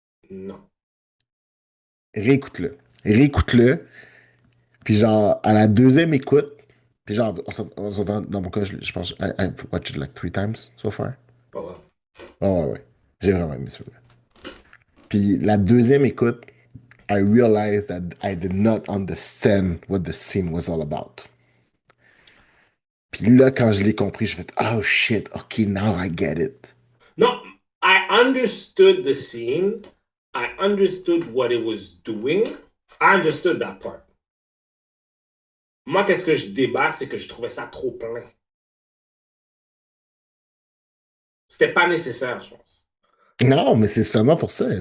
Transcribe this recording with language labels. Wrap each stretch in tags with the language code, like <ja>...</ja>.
<fr>non. Réécoute-le. Réécoute-le. Puis genre, à la deuxième écoute, puis genre, on s'entend, dans mon cas, je pense,</fr> <en>I've watched it like 3 times so far.</en> <fr>Pas vrai. Oh ouais, ouais. J'ai vraiment aimé ce film. Puis la deuxième écoute,</fr> <en>I realized that I did not understand what the scene was all about.</en> <fr>Puis là, quand je l'ai compris, je fais, oh shit, ok,</fr> <en>now I get it. Non, I understood the scene. I understood what it was doing. I understood that part.</en> <fr>Moi, qu'est-ce que je débat, c'est que je trouvais ça trop plein. C'était pas nécessaire, je pense. Non, mais c'est seulement pour ça.</fr>